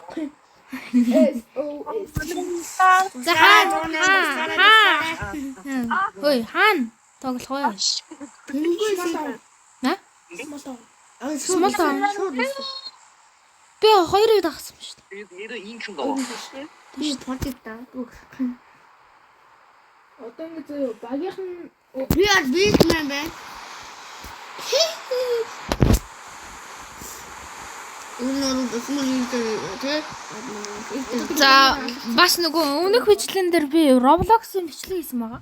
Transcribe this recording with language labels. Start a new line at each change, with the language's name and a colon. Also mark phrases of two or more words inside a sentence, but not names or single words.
Mongolian: За Хөөе хаана тоглох вэ?
English: На? small town.
Mongolian: Би хоёрыг дагсан шүү дээ.
Korean: 얘도 잉크인가 봐.
Mongolian: Би бодогдаа. Одоо ингэ зөө багийнхан Би аз бизнесмен байна. За бас нөгөө өмнөх бичлэн дээр би Roblox-ын бичлэг хийсэн байгаа.